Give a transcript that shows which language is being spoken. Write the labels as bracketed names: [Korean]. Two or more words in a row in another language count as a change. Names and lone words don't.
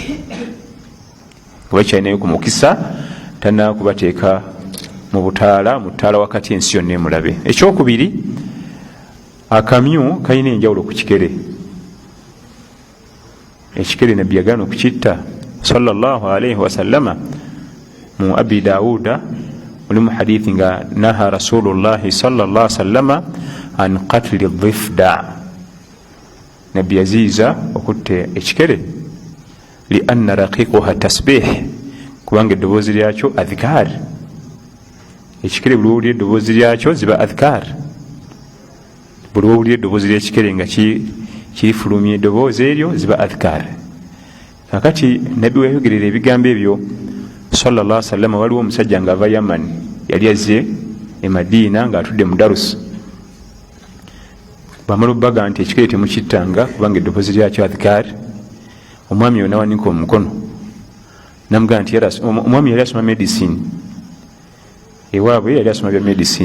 [Ganda] Kuba kyalinayo ku mukisa tannakubateeka mu butaala, mu ttaala wakati ensi yonna emulabe. Ekyokubiri, akamyu kalina enjawulo ku kikere. Ekikere nabbi yagaana okukitta [Arabic] صلى الله عليه وسلم. [Ganda] Mu Abi Dawuda mulimu hadithi nga [Arabic] نهى رسول الله صلى الله وسلم عن قتل الضفدع. [Ganda] Nabbi yaziiza okutta ekikere [Arabic] لأن رقيقها تسبيح, [Ganda] kubanga eddoboozi lyakyo adhikar. Ekikere buli owulira eddoboozi lyakyo ziba adhikar. Buli owulira eddoboozi ly'ekikere nga kirifulumya eddoboozi eryo ziba adhikar. Kakati nabbi weyogerera ebigambo ebyo [Arabic] صلى الله عليه وسلم, [Ganda] waliwo omusajja ng'ava Yaman, yali azze e Madiina ng'atudde mu Darus. Bamala obbaga nti ekikere temukittanga kubanga eddoboozi lyakyo adhikar. Omwami yonna wanika omukono namugamba nti omwami yali asoma medicine ewaabwe, yali asoma bya medicine.